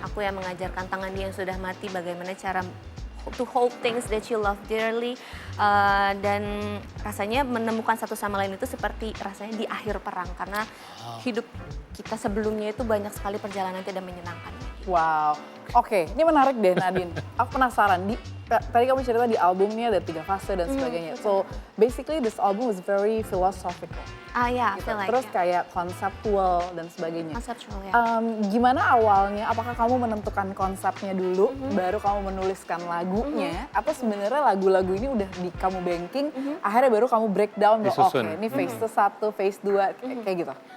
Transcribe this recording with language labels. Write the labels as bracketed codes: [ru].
[id] Aku yang mengajarkan tangan dia yang sudah mati bagaimana cara [en] to hold things that you love dearly, [id] dan rasanya menemukan satu sama lain itu seperti rasanya di akhir perang karena hidup kita sebelumnya itu banyak sekali perjalanan tidak menyenangkan. Wow. Oke, ini menarik deh Nadine. Aku penasaran. Tadi kamu cerita di albumnya ada 3 fase dan sebagainya. [en] So basically this album is very philosophical. Ya, I [id] Gitu. [en] feel like [id] Terus kayak konseptual dan sebagainya. [en] conceptual ya. [id] Gimana awalnya? Apakah kamu menentukan konsepnya dulu, baru kamu menuliskan lagunya, atau sebenarnya lagu-lagu ini udah di kamu banking, akhirnya baru kamu breakdown bahwa oke Disusun. ini phase 1, phase 2, kayak gitu.